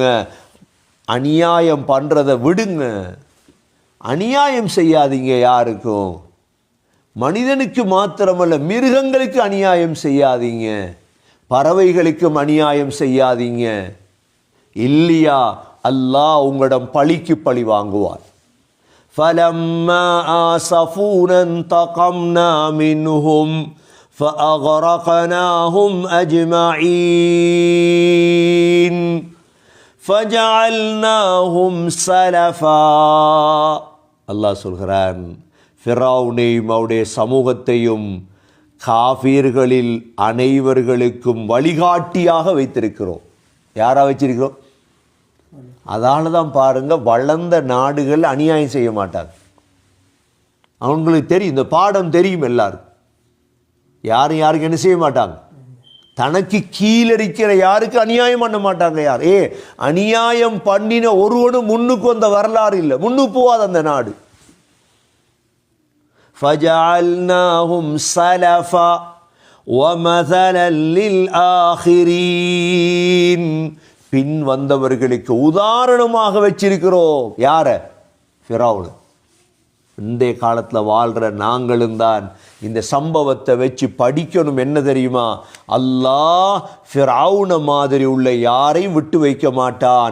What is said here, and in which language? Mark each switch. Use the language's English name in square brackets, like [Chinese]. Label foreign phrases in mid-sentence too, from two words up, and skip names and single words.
[Tamil] அநியாயம் பண்ணுறதை விடுங்க. அநியாயம் செய்யாதீங்க யாருக்கும். மனிதனுக்கு மாத்திரமல்ல, மிருகங்களுக்கு அநியாயம் செய்யாதீங்க, பறவைகளுக்கும் அநியாயம் செய்யாதீங்க. இல்லையா அல்லாஹ் உங்களிடம் பழிக்கு பழி வாங்குவார். [Arabic] فَلَمَّا آسَفُونَا انتَقَمْنَا مِنْهُمْ فَأَغْرَقْنَاهُمْ أَجْمَعِينَ فَجَعَلْنَاهُمْ سَلَفًا. [Tamil] அல்லாஹ் சொல்கிறான், ஃபிரௌனையும் அவருடைய சமூகத்தையும் காஃபிர்களில் அனைவர்களுக்கும் வழிகாட்டியாக வைத்திருக்கிறோம். யாரா வச்சிருக்கிறோம்? அதனால தான் பாருங்க, வளர்ந்த நாடுகள் அநியாயம் செய்ய மாட்டாங்க. அவங்களுக்கு தெரியும், இந்த பாடம் தெரியும் எல்லாரும். யாரும் யாருக்கு என்ன செய்ய மாட்டாங்க? தனக்கு கீழடிக்கிற யாருக்கு அநியாயம் பண்ண மாட்டாங்க. யார் அநியாயம் பண்ணின ஒருவனும் முன்னுக்கு வந்த வரலாறு இல்லை, முன்னுக்கு போவாது அந்த நாடு. [Arabic] فَجَعَلْنَاهُمْ سَلَفًا وَمَثَلًا لِلْآخِرِينَ, [Tamil] பின் வந்தவர்களுக்கு உதாரணமாக வச்சிருக்கிறோம். யார? ஃபிரௌன். இன்றைய காலத்தில் வாழ்கிற நாங்களும் தான் இந்த சம்பவத்தை வச்சு படிக்கணும். என்ன தெரியுமா? அல்லாஹ் ஃபிரௌன மாதிரி உள்ள யாரையும் விட்டு வைக்க மாட்டான்.